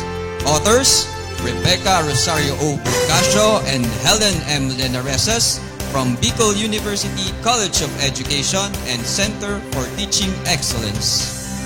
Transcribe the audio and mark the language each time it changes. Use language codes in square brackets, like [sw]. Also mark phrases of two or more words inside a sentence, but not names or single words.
[en] Authors, Rebecca Rosario O. Burcasio and Helen M. Lenaresas from Bicol University College of Education and Center for Teaching Excellence.